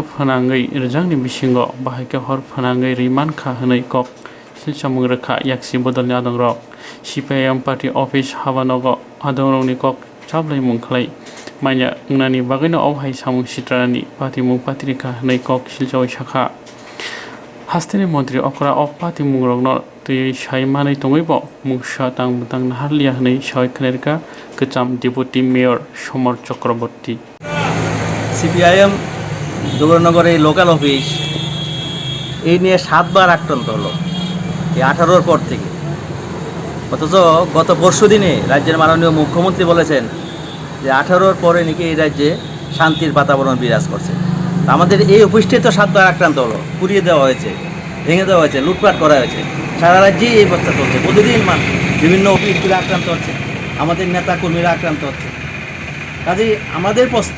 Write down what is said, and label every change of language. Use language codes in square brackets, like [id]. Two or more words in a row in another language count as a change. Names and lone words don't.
[trp] phanangai rjangni bisingo bahaya hor phanangai riman kha hnai kok silsamung rekha yaksi bodolni adongrok CPM [en] party office [trp] habanogo adongrokni kok chablai mungkhlai manya ngnani bagino obhai samung sitrani party mung patrika hnai kok siljoi shakha hasteni mantri okra of party mungrokno tui saimani tongoibo mungsa tang naharlia hnai soi khnerka kecham [en] deputy mayor [trp] Somar Chakraborty [bn] সিপিআইএম যোগনগরের এই লোকাল অফিস এই নিয়ে 7 বার আক্রান্ত হলো এই 18-র পর থেকে অথচ গত পরশুদিনে রাজ্যের মাননীয় মুখ্যমন্ত্রী বলেছেন যে 18-র পরে নাকি এই রাজ্যে শান্তির বাতাবরণ বিরাজ করছে আমাদের এই অফিসটাই তো 7 বার আক্রান্ত হলো পুড়িয়ে দেওয়া হয়েছে ভেঙে দেওয়া হয়েছে লুটপাট করা হয়েছে সারা রাজ্যেই এই অবস্থা চলছে প্রতিদিন বিভিন্ন অফিসগুলো আক্রান্ত হচ্ছে আমাদের নেতা কর্মীরা আক্রান্ত হচ্ছে কাজেই আমাদের প্রশ্ন